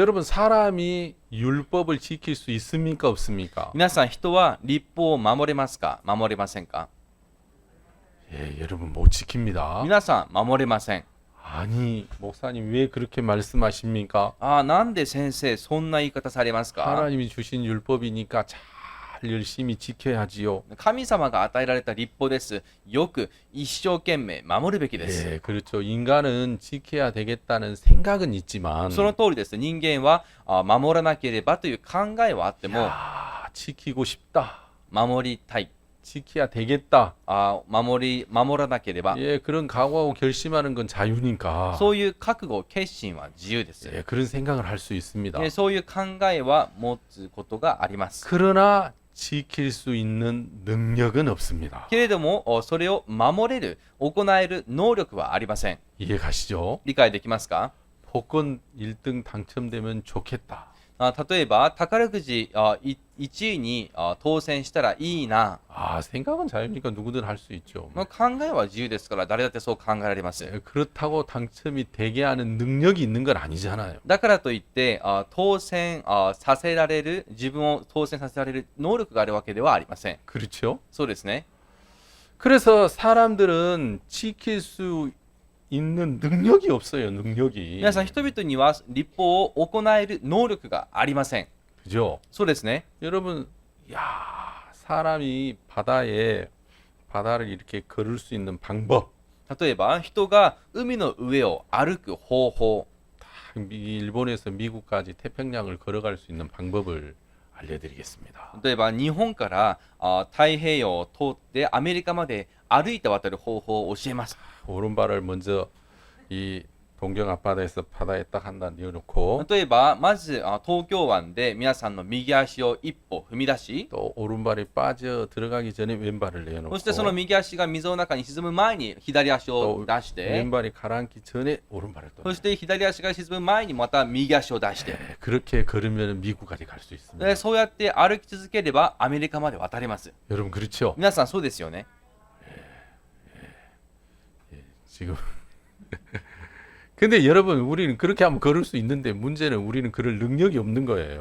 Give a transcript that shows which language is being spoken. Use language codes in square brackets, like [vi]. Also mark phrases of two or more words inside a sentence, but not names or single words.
[ko] 여러분 사람이 율법을 지킬 수 있습니까 없습니까? [ja] 皆さん人は立法を守れますか守れませんか [ko] 예, 여러분 못 지킵니다. [ja] 皆さん守れません。 [ko] 아니 목사님 왜 그렇게 말씀하십니까? [ja] なんで先生そんな言い方されますか [ko] 하나님이 주신 율법이니까 잘 열심히 지켜야지요. [ja] 神様が与えられた立法です。よく一生懸命守るべきです。 [ko] 예, 그렇죠. 인간은 지켜야 되겠다는 생각은 있지만 [ja] その通りです。人間は守らなければという考えはあっても [ko] 야, 지키고 싶다. [ja] 守りたい。 [ko] 지켜야 되겠다. [ja] 守らなければ [ko] 예, 그런 각오하고 결심하는 건 자유니까. [ja] そういう覚悟、決心は自由です。 [ko] 예, 그런 생각을 할 수 있습니다. [ja] そういう考えは持つことがあります。 [ko] 그러나 지킬 수 있는 능력은 없습니다. [ja] けれども、それを守れる、行える能力はありません。 [ko] 이해 가시죠? [ja] 理解できますか [ko] 복권 1등 당첨되면 좋겠다. [ja] 例えば、宝くじ1位に当選したらいいな。 [ko] 아, 생각은 자유니까 누구든 할 수 있죠. [ja] 考えは自由ですから、誰だってそう考えられます。 [ko] 예, 그렇다고 당첨이 되게 하는 능력이 있는 건 아니잖아요. [ja] だからといって当選させられる、自分を当選させられる能力があるわけではありません。 [ko] 그렇죠? [ja] そうですね。 [ko] 그래서 사람들은 지킬 수 있는 능력이 없어요. 능력이. [ja] 皆さん、人々には立法を行える能力がありません。 [ko] 그죠? [ja] そうですね。 [ko] 여러분, 야, 사람이 바다를 이렇게 걸을 수 있는 방법. [ja] 例えば、人が海の上を歩く方法。 [ko] 일본에서 미국까지 태평양을 걸어갈 수 있는 방법을 알려드리겠습니다. [ja] 例えば、日本から太平洋を通ってアメリカまで歩いて渡る方法を教えます。 [ko] 오른발을 먼저 이 동경 앞바다에서 바다에 딱 한다 내어놓고 [ja] 例えば、まず東京湾で皆さんの右足を一歩踏み出し、 [ko] 또 오른발이 빠져 들어가기 전에 왼발을 [ja] そ [ko] 내어놓고 [ja] してその右足が水の中に沈む前に左足を出して、 [ko] 왼발이 가라앉기 전에 오른발을 또 [ja] そして左足が沈む前にまた右足を出して、 [ko] 네, 그렇게 걸으면 미국까지 갈 수 있습니다. [ja] でそうやって歩き続ければアメリカまで渡れます。 [ko] 여러분 그렇죠? [ja] 皆さんそうですよね。 [ko] 지금 근데 여러분 우리는 그렇게 하면 걸을 수 있는데 문제는 우리는 그럴 능력이 없는 거예요.